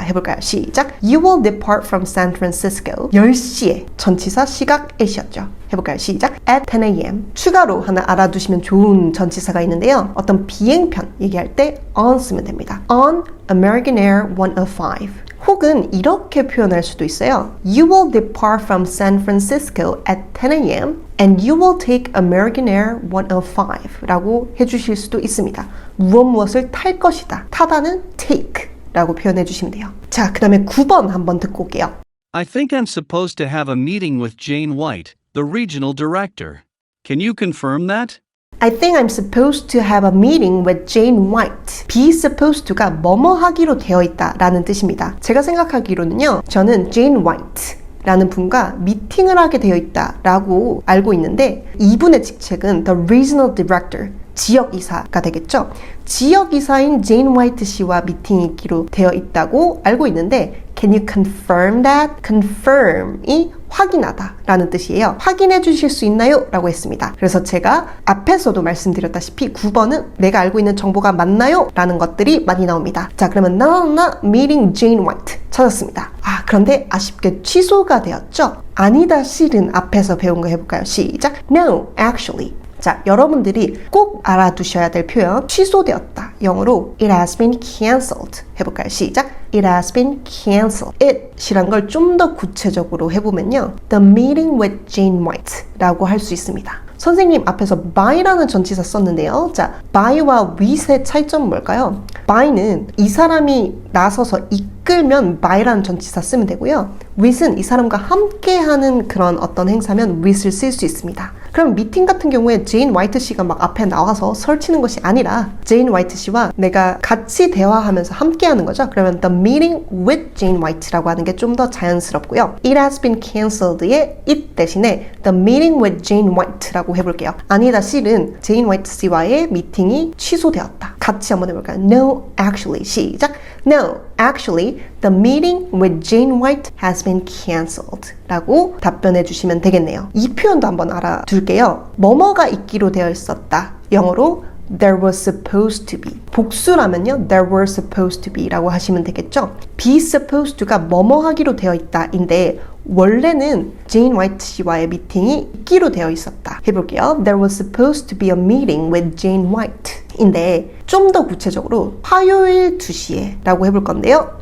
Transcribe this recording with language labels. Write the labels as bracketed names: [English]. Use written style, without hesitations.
[Korean] 해볼까요? 시작! [English] You will depart from San Francisco. [Korean] 10시에 전치사 시각 at이었죠. 해볼까요? 시작! [English] At 10 a.m. [Korean] 추가로 하나 알아두시면 좋은 전치사가 있는데요. 어떤 비행편 얘기할 때 on 쓰면 됩니다. [English] On American Air 105. [Korean] 혹은 이렇게 표현할 수도 있어요. [English] You will depart from San Francisco at 10 a.m. and you will take American Air 105 [Korean] 라고 해주실 수도 있습니다. 무엇을 탈 것이다. 타다는 take 라고 표현해 주시면 돼요. 자, 그 다음에 9번 한번 듣고 올게요. [English] I think I'm supposed to have a meeting with Jane White, the regional director. Can you confirm that? I think I'm supposed to have a meeting with Jane White. [Korean] be supposed to가 뭐뭐 하기로 되어 있다 라는 뜻입니다. 제가 생각하기로는요. 저는 Jane White 라는 분과 미팅을 하게 되어 있다 라고 알고 있는데 이분의 직책은 The Regional Director, 지역이사가 되겠죠. 지역이사인 제인 화이트 씨와 미팅이 있기로 되어 있다고 알고 있는데 [English] Can you confirm that? [Korean] confirm이 확인하다 라는 뜻이에요. 확인해 주실 수 있나요? 라고 했습니다. 그래서 제가 앞에서도 말씀드렸다시피 9번은 내가 알고 있는 정보가 맞나요? 라는 것들이 많이 나옵니다. 자, 그러면 나나 meeting Jane White 찾았습니다. 아, 그런데 아쉽게 취소가 되었죠? 아니다, 실은 앞에서 배운 거 해볼까요? 시작! [English] No, actually. [Korean] 자, 여러분들이 꼭 알아두셔야 될 표현 취소되었다. 영어로 [English] it has been cancelled [Korean] 해볼까요? 시작! [English] It has been cancelled. [Korean] it이란 걸 좀 더 구체적으로 해보면요. [English] The meeting with Jane White [Korean] 라고 할 수 있습니다. 선생님 앞에서 by라는 전치사 썼는데요. 자, by와 with의 차이점은 뭘까요? by는 이 사람이 나서서 이끌면 by라는 전치사 쓰면 되고요. with은 이 사람과 함께하는 그런 어떤 행사면 with을 쓸 수 있습니다. 그럼 미팅 같은 경우에 제인 화이트 씨가 막 앞에 나와서 설치는 것이 아니라 제인 화이트 씨와 내가 같이 대화하면서 함께하는 거죠. 그러면 [English] the meeting with Jane White [Korean] 라고 하는 게 좀 더 자연스럽고요. [English] It has been cancelled [Korean] 의 it 대신에 [English] the meeting with Jane White [Korean] 라고 해볼게요. 아니다, 실은 제인 화이트 씨와의 미팅이 취소되었다. 같이 한번 해볼까요? [English] No, actually. [Korean] 시작. [English] No, actually, the meeting with Jane White has been cancelled. [Korean] 라고 답변해 주시면 되겠네요. 이 표현도 한번 알아둘게요. 뭐뭐가 있기로 되어 있었다. 영어로 [English] there was supposed to be. [Korean] 복수라면요, [English] there were supposed to be [Korean] 라고 하시면 되겠죠. be supposed to가 뭐뭐 하기로 되어 있다 인데 원래는 제인 화이트 씨와의 미팅이 있기로 되어 있었다. 해볼게요. [English] There was supposed to be a meeting with Jane White [Korean] 인데 좀 더 구체적으로 화요일 2시에 라고 해볼 건데요.